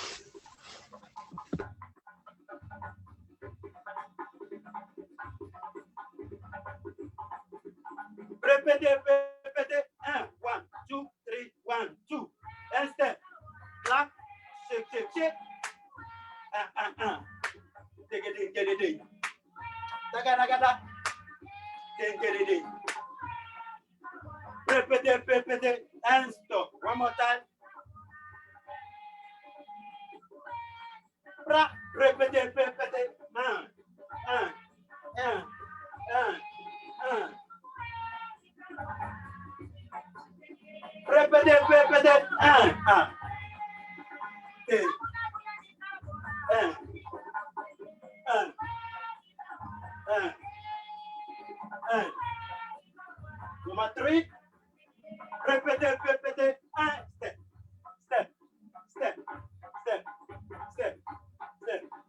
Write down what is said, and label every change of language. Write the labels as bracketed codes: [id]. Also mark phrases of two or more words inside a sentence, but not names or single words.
[fr] Repete, repete, 1, 2, 3, 1, 2, [en] and step, clap, shake, shake, shake, take it, get it, taga, get it, [fr] repete, repete, [en] and stop. One more time. [fr] Repete, repete, repete, repete, number 3, repete, repete, [en] step, step, step, step, step, step.